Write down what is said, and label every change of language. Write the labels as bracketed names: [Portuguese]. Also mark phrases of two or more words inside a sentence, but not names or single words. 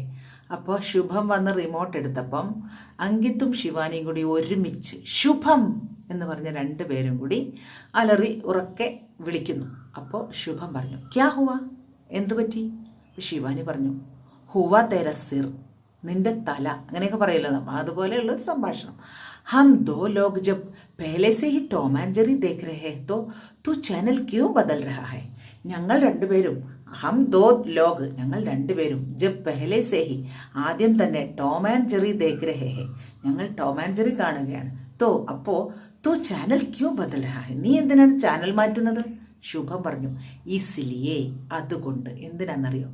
[Malayalam] അപ്പോൾ ശുഭം വന്ന് റിമോട്ട് എടുത്തപ്പം അങ്കിത്തും ശിവാനിയും കൂടി ഒരുമിച്ച് ശുഭം എന്ന് പറഞ്ഞ 2 പേരും കൂടി അലറി ഉറക്കെ വിളിക്കുന്നു. അപ്പോൾ ശുഭം പറഞ്ഞു, [Hindi] क्या हुआ, [Malayalam] എന്തു പറ്റി? ശിവാനി പറഞ്ഞു, [Hindi] हुआ तेरा सिर, [Malayalam] നിന്റെ തല, അങ്ങനെയൊക്കെ പറയല്ലോ നമ്മൾ, അതുപോലെയുള്ളൊരു സംഭാഷണം. [Hindi] हम दो लोग जब पहले से ही टॉम एंड जेरी देख रहे हैं तो तू चैनल क्यों बदल रहा है? [Malayalam] ഞങ്ങൾ രണ്ടുപേരും, [Hindi] हम दो लोग, [Malayalam] ഞങ്ങൾ രണ്ടുപേരും, [Hindi] जब पहले से ही, [Malayalam] ആദ്യം തന്നെ [Hindi] टॉम एंड जेरी देख रहे हैं, [Malayalam] ഞങ്ങൾ ടോം ആൻഡ് ജെറി കാണുകയാണ്. [Hindi] തോ അപ്പോ तो चैनल क्यों बदल रहा है, [Malayalam] നീ എന്തിനാണ് ചാനൽ മാറ്റുന്നത്? ശുഭം പറഞ്ഞു, ഇസ്ലിയേ, അതുകൊണ്ട്. എന്തിനാണെന്നറിയോ?